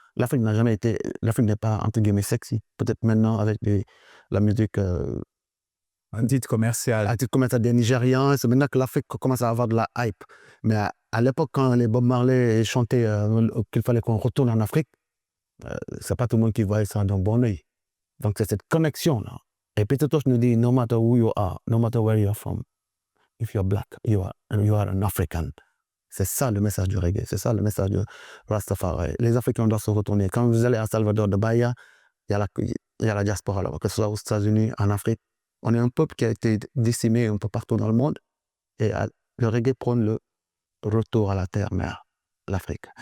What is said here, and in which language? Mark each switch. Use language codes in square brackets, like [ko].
[fr] L'Afrique n'est pas entre guillemets sexy. Peut-être maintenant avec la musique Un titre commercial. à titre commercial des Nigérians, c'est maintenant que l'Afrique commence à avoir de la hype. Mais à l'époque, quand les Bob Marley chantaient qu'il fallait qu'on retourne en Afrique, c'est pas tout le monde qui voyait ça d'un bon œil. Donc c'est cette connexion-là. Et Peter Tosh nous dit, [en] no matter who you are, no matter where you are from, if you're black, you are an African. [fr] C'est ça le message du reggae, c'est ça le message de Rastafari. Les Africains doivent se retourner. Quand vous allez à Salvador de Bahia, il y a la diaspora là-bas, que ce soit aux États-Unis, en Afrique. On est un peuple qui a été décimé un peu partout dans le monde. Et le reggae prône le retour à la terre-mère, l'Afrique.